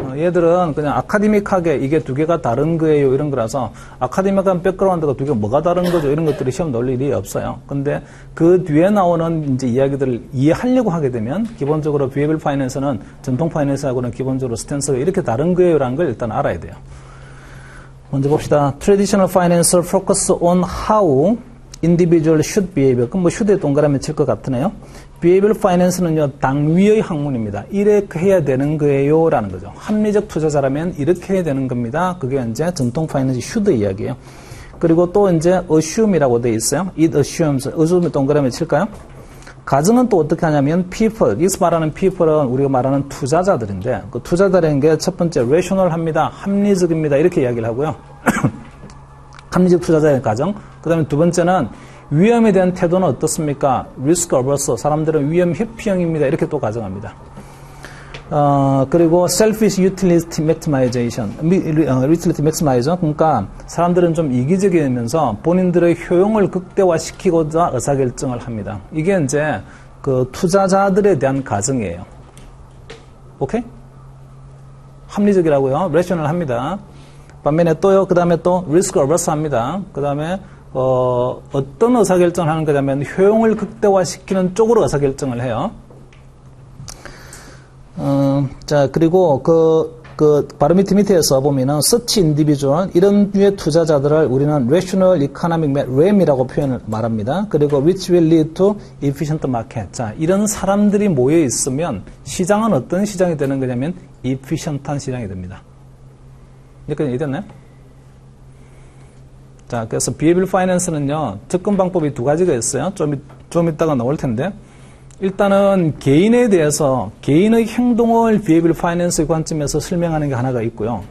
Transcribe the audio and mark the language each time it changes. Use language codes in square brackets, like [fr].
[ko] 얘들은 그냥 아카데믹하게 이게 두 개가 다른 거예요. 이런 거라서 아카데믹한 백그라운드가 두 개 뭐가 다른 거죠. 이런 것들이 시험 나올 일이 없어요. 근데 그 뒤에 나오는 이제 이야기들을 이해하려고 하게 되면 기본적으로 Behavioral Finance는 전통 파이낸스하고는 기본적으로 스탠스가 이렇게 다른 거예요라는 걸 일단 알아야 돼요. 먼저 봅시다. [en] Traditional Finance focus on how individual should behave. [ko] 그럼 뭐 should에 동그라미 칠 것 같으네요. behavioral finance는요, 당위의 학문입니다. 이렇게 해야 되는 거예요. 라는 거죠. 합리적 투자자라면 이렇게 해야 되는 겁니다. 그게 이제 전통 파이낸스 should 이야기예요. 그리고 또 이제 assume이라고 되어 있어요. [en] it assumes. [ko] assume 동그라미 칠까요? 가정은 또 어떻게 하냐면 people. 여기서 말하는 people은 우리가 말하는 투자자들인데 그 투자자라는 게 첫 번째 rational 합니다. 합리적입니다. 이렇게 이야기를 하고요. 합리적 투자자의 가정. 그 다음에 두 번째는 위험에 대한 태도는 어떻습니까? [en] risk averse. [ko] 사람들은 위험 회피형입니다. 이렇게 또 가정합니다. [en] 그리고 selfish utility maximization. utility maximization. [ko] 그러니까 사람들은 좀 이기적이면서 본인들의 효용을 극대화시키고자 의사결정을 합니다. 이게 이제 그 투자자들에 대한 가정이에요. 오케이? 합리적이라고요. rational 합니다. 반면에 또요, 그 다음에 또 risk averse 합니다. 그 다음에 어떤 의사결정을 하는 거냐면 효용을 극대화시키는 쪽으로 의사결정을 해요. 자, 그리고 바로 밑에서 보면은, [en] such individual, [ko] 이런 류의 투자자들을 우리는 rational economic RAM이라고 말합니다. [en] 그리고 which will lead to efficient market. [ko] 자, 이런 사람들이 모여 있으면 시장은 어떤 시장이 되는 거냐면, efficient한 시장이 됩니다. 여기까지 이해됐나요? 자, 그래서 behavioral finance는요, 접근 방법이 두 가지가 있어요. 좀 이따가 나올 텐데. 일단은 개인에 대해서 개인의 행동을 behavioral finance의 관점에서 설명하는 게 하나가 있고요.